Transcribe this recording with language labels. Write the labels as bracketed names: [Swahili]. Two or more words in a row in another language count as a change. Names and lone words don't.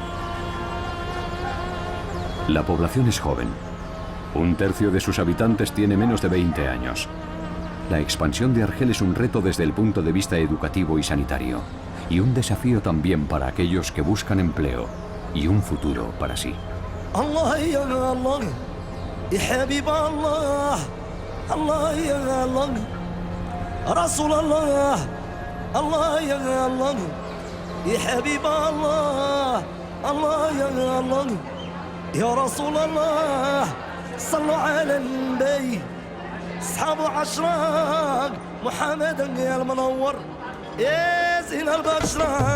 [Spanish] La población es joven. Un tercio de sus habitantes tiene menos de 20 años. La expansión de Argel es un reto desde el punto de vista educativo y sanitario, y un desafío también para aquellos que buscan empleo y un futuro para sí. [Arabic] الله يا الله، يا حبيب الله، الله يا الله، رسول الله. الله يا الله يا حبيب الله الله يا الله يا رسول الله صلوا على النبي اصحاب عشرة محمد يا المنور يا زين البشرة